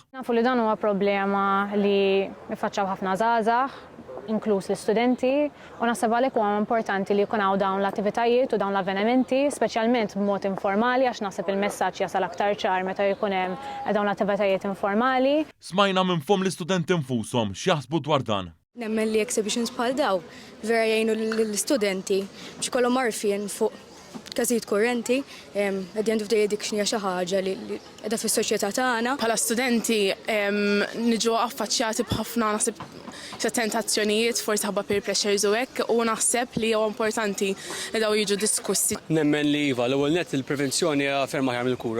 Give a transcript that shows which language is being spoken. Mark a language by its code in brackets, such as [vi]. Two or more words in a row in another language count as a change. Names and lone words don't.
[mt] Nafu li dan huwa problema li jiffaċċaw ħafna żgħażagħ, inkluż l-istudenti, u naħseb għalhekk huwa importanti li jkun hawn dawn l-attivitajiet u dawn l-avvenimenti, speċjalment b'mod informali għax naħseb il-messaġġ jasal aktar ċar meta jkun hemm dawn l-attivitajiet informali. Smajna minn fom l-istudenti infushom x'jaħsbu dwar dan. Nemmen li exhibitions bħal daw vera jgħinu l-studenti biex ikollhom għarfien fuq każijiet kurrenti, [en] at the end of the day [mt] addiction hija xi ħaġa li qiegħda fis-soċjetà tagħna. Bħala studenti niġu affaċċjati b'ħafna naħseb tentazzjonijiet forsi ħabba [en] peer pressures [mt] u hekk u naħseb li huwa importanti li daw jiġu diskussi. Nemmen li iva l-ewwel nett il-prevenzjoni hija ferm aħjar mill-kura.